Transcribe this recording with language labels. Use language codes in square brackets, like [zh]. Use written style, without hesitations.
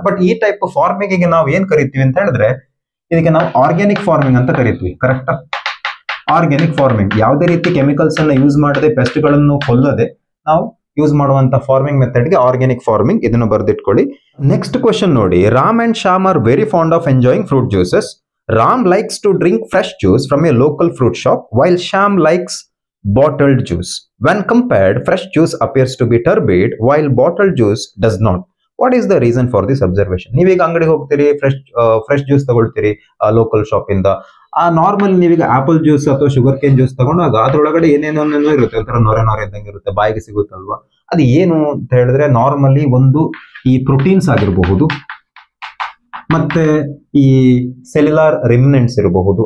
[kn] But ಈ type farming ನಾವು ಏನ್ ಕರಿತೀವಿ ಅಂತ ಹೇಳಿದ್ರೆ, ಇದಕ್ಕೆ ನಾವು ಆರ್ಗ್ಯಾನಿಕ್ ಫಾರ್ಮಿಂಗ್ ಅಂತ ಕರಿತೀವಿ. ಕರೆಕ್ಟಾ? ಆರ್ಗ್ಯಾನಿಕ್ ಫಾರ್ಮಿಂಗ್, ಯಾವುದೇ ರೀತಿ ಕೆಮಿಕಲ್ಸ್ ಅನ್ನ ಯೂಸ್ ಮಾಡದೆ, ಪೆಸ್ಟ್ ಗಳನ್ನು ಕೊಲ್ಲದೆ ನಾವು ಯೂಸ್ ಮಾಡುವಂತ ಫಾರ್ಮಿಂಗ್ ಮೆಥಡ್ಗೆ ಆರ್ಗ್ಯಾನಿಕ್ ಫಾರ್ಮಿಂಗ್. ಇದನ್ನು ಬರೆದಿಟ್ಕೊಳ್ಳಿ. ನೆಕ್ಸ್ಟ್ ಕ್ವಶನ್ ನೋಡಿ, [en] Ram and Shyam are very fond of enjoying fruit juices. Ram likes to drink fresh juice from a local fruit shop, while Sham likes bottled juice. When compared, fresh juice appears to be turbid, while bottled juice does not. What is the reason for this observation? [kn] ನೀವೀಗ ಅಂಗಡಿಗೆ ಹೋಗ್ತೀರಿ, fresh juice ತಗೊಳ್ತೀರಿ local shop ಇಂದ. Normal ನೀವೀಗ apple juice ಅಥವಾ sugar cane juice ತಗೊಂಡಾಗ ಅದ್ರೊಳಗಡೆ ಏನೇನೋ ಇರುತ್ತೆ, ಒಂಥರ ನೊರೆ ಇದ್ದಂಗೆ ಇರುತ್ತೆ, ಬಾಯಿಗೆ ಸಿಗುತ್ತಲ್ವಾ. ಅದು ಏನು ಅಂತ ಹೇಳಿದ್ರೆ, ನಾರ್ಮಲಿ ಒಂದು ಈ ಪ್ರೋಟೀನ್ಸ್ ಆಗಿರಬಹುದು, ಮತ್ತೆ ಈ ಸೆಲ್ಯುಲಾರ್ ರಿಮಿನೆಂಟ್ಸ್ ಇರಬಹುದು.